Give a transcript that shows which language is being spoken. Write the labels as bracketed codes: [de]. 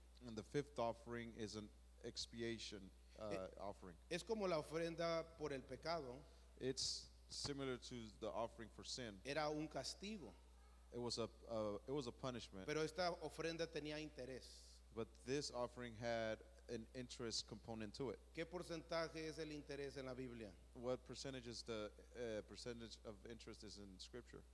[en] And the fifth offering is an expiation offering. [es] Es como la ofrenda por el pecado, [en] It's similar to the offering for sin. [es] era un castigo, [en] It was a punishment, [es] pero esta ofrenda tenía interés. [en] but this offering had an interest component to it. [es] ¿Qué porcentaje es el interés en la Biblia? [en] What percentage is the percentage of interest is in Scripture?